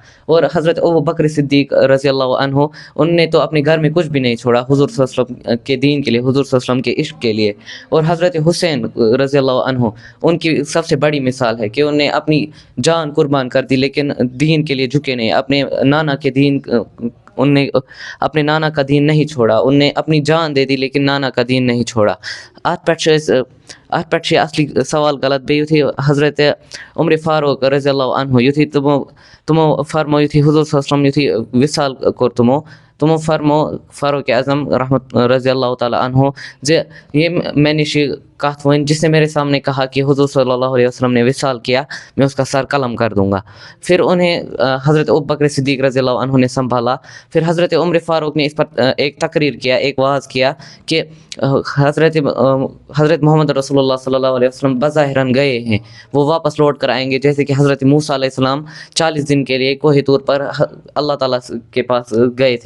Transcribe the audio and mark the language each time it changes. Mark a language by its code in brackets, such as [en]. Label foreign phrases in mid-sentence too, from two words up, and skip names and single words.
[ur] اور حضرت ابو بکر صدیق رضی اللہ عنہ ان نے تو اپنے گھر میں کچھ بھی نہیں چھوڑا حضور صلی اللہ علیہ وسلم کے دین کے لیے حضور صلی اللہ علیہ وسلم کے عشق کے لیے. اور حضرت حسین رضی اللہ عنہ ان کی سب سے بڑی مثال ہے کہ انہوں نے اپنی جان قربان کر دی لیکن دین کے لیے جھکے نہیں اپنے نانا کے دین ان نے اپنے نانا کا دین نہیں چھوڑا ان نے اپنی جان دے دی لیکن نانا کا دین نہیں چھوڑا. [ks] اتھ پہ اصلی سوال غلط بیٚیہِ یُتھُے حضرت عمر فاروق رضی اللہ عنہ یُتھُے تمو فرمو یُتھُے حضور صلی اللہ علیہ وسلم یُتھُے وصال کوٚر تمو فرمو فاروق اعظم رحمت رضی اللہ تعالیٰ عنہ زِ ییٚمۍ مےٚ نِش یہِ کَتھ ؤنۍ [ur] جس نے میرے سامنے کہا کہ حضور صلی اللہ علیہ وسلم نے وصال کیا میں اس کا سر قلم کر دوں گا. پھر انہیں حضرت ابو بکر صدیق رضی اللہ عنہ نے سنبھالا. پھر حضرت عمر فاروق نے اس پر ایک تقریر کیا ایک واعظ کیا کہ حضرت محمد رسول اللہ صلی اللہ علیہ وسلم بظاہراً گئے ہیں وہ واپس لوٹ کر آئیں گے جیسے کہ حضرت موسیٰ علیہ السلام 40 دن کے لیے کوہ طور پر اللہ تعالیٰ کے پاس گئے تھے.